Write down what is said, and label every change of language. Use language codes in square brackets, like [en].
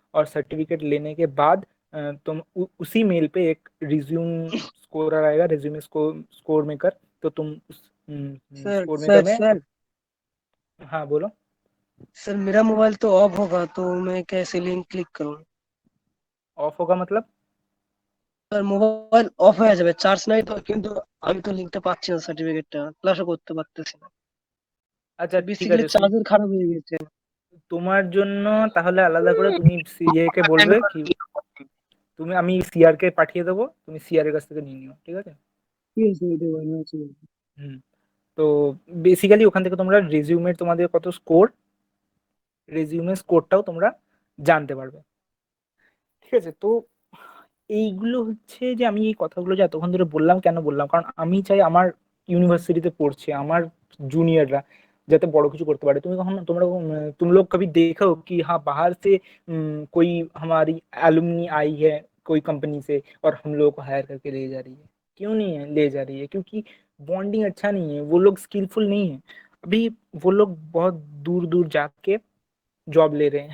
[hi] और सर्टिफिकेट लेने के बाद तुम उसी मेल पे एक रिज्यूम स्कोर आएगा, रिज्यूमे स्कोर मेकर, तो तुम उस स्कोर मेकर में सर हाँ बोलो। सर मेरा मोबाइल तो ऑफ होगा, तो मैं कैसे लिंक क्लिक करूँ? ऑफ होगा मतलब? [bn] স্যার মোবাইল অফ হয়ে যাবে, চার্জ নাই তো, কিন্তু আমি তো লিংকটা পাচ্ছি না, সার্টিফিকেটটা ক্লাসও করতে পারতেছি না। আচ্ছা ঠিক বেসিক্যালি আছে, চার্জার খারাপ হয়ে গেছে। তোমার জন্য তাহলে আলাদা করে তুমি সিএ কে বলবে কি আমি সিআর কে পাঠিয়ে দেবো, তুমি সিআর এর কাছ থেকে নিয়ে নিও, ঠিক আছে? ঠিক আছে, এটা ভালো আছে। তো বেসিক্যালি ওখান থেকে তোমরা রেজিউমের তোমাদের কত স্কোর, রেজিউমের স্কোরটাও তোমরা জানতে পারবে, ঠিক আছে? তো এইগুলো হচ্ছে যে আমি এই কথাগুলো যে এতক্ষণ ধরে বললাম, কেন বললাম, কারণ আমি চাই আমার ইউনিভার্সিটিতে পড়ছে আমার जूनियरরা যাতে বড় কিছু করতে পারে। [hi] तुम लोग कभी देखो कि हाँ बाहर से कोई हमारी एलुमनी आई है कोई कंपनी से और हम लोगों को हायर करके ले जा रही है? क्यों नहीं है ले जा रही है? क्योंकि बॉन्डिंग अच्छा नहीं है, वो लोग स्किलफुल नहीं है। अभी वो लोग बहुत दूर दूर जाके जॉब ले रहे हैं।